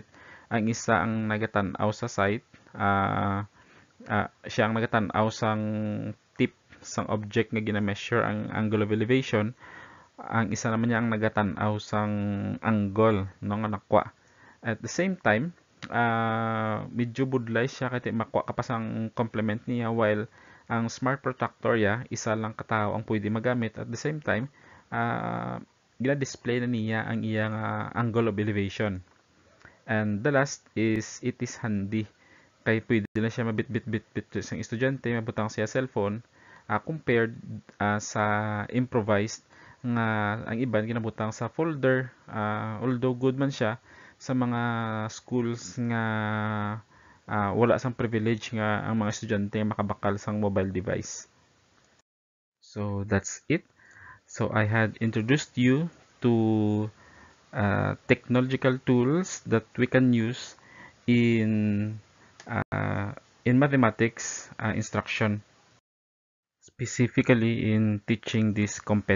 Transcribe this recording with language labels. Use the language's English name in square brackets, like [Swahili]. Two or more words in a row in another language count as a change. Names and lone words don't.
[Hiligaynon] Ang isa ang nagatan-aw sa site, siya ang nagatanaw sang tip sang object nga gina-measure ang [English] angle of elevation. [Hiligaynon] Ang isa naman niya ang nagatanaw sang angle no nga nakwa. [English] At the same time, [Hiligaynon] medyo budlay siya kay makwa ka pa sang complement niya, while ang [English] smart protractor [Hiligaynon] ya isa lang katao ang pwede magamit. [English] At the same time, [Hiligaynon] gina-display na niya ang iyang [English] angle of elevation. And the last is it is handy. [Hiligaynon] Kay pwede na siya mabit-bit-bit sa estudyante, mabutang siya cellphone, compared sa improvised nga ang iban ginabutang sa folder, although good man siya sa mga schools nga wala sang privilege nga ang mga estudyante makabakal sang [English] mobile device. So that's it. So I had introduced you to technological tools that we can use in mathematics instruction, specifically in teaching this competency.